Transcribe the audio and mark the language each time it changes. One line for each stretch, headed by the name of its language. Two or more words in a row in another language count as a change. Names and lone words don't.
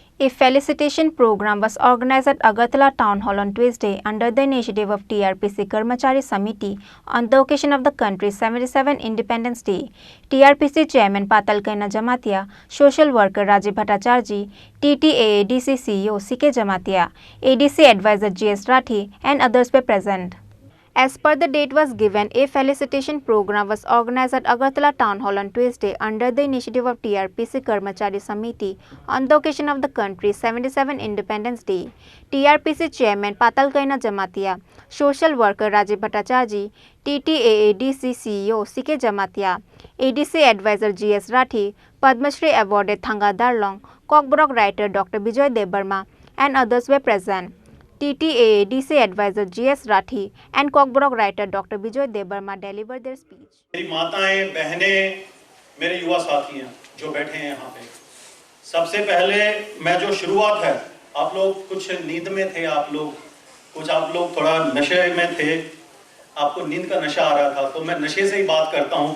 English: A felicitation program was organized at Agartala Town Hall on Tuesday under the initiative of TRPC Karmachari Samiti on the occasion of the country's 77th Independence Day. TRPC Chairman Patal Kaina Jamatia, Social Worker Rajiv Bhattacharjee, TTAADC CEO CK Jamatia, ADC Advisor GS Rathi and others were present. As per the date was given, a felicitation program was organized at Agartala Town Hall on Tuesday under the initiative of TRPC Karmachari Samiti on the occasion of the country's 77th Independence Day. TRPC Chairman Patal Kaina Jamatia, Social Worker Rajiv Bhattacharjee, TTAADC CEO CK Jamatia, ADC Advisor GS Rathi, Padma Shri awarded Thanga Darlong, Kokborok writer Dr. Bijoy Debarma and others were present. TTAADC Advisor GS Rathi and Kokborok writer Dr. Bijoy Debarma delivered their speech.
Hindi: मेरी माताएं, बहनें, मेरे युवा साथी हैं जो बैठे हैं यहाँ पे। सबसे पहले मैं जो शुरुआत है, आप लोग कुछ नींद में थे, आप लोग थोड़ा नशे में थे, आपको नींद का नशा आ रहा था, तो मैं नशे से ही बात करता हूँ।